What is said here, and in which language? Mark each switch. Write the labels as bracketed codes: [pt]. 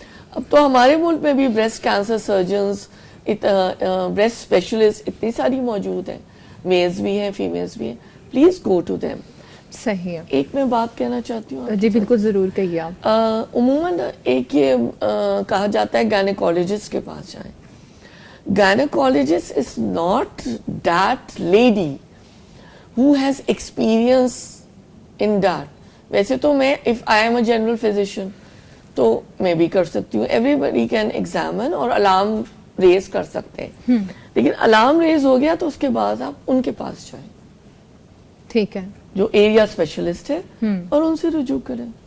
[ur] اب تو ہمارے ملک میں بھی breast cancer surgeons, breast specialist اتنی ساری موجود ہیں, میلز بھی ہیں, فیمیلز بھی ہیں. [en] Please go to them. [ur] صحیح ہے. ایک میں بات کہنا چاہتی ہوں. جی بالکل, ضرور کہیے آپ. عموماً ایک یہ کہا جاتا ہے گائنیکولوجسٹ کے پاس جائیں. [en] Gynecologist is not that lady who has experience in that. [ur] ویسے تو میں [en] if I am a general physician [ur] تو میں بھی کر سکتی ہوں. [en] Everybody can examine [ur] اور الارم ریز کر سکتے ہیں, لیکن الارم ریز ہو گیا تو اس کے بعد آپ ان کے پاس جائیں. ٹھیک ہے. جو ایریا اسپیشلسٹ ہے, اور ان سے رجوع کریں.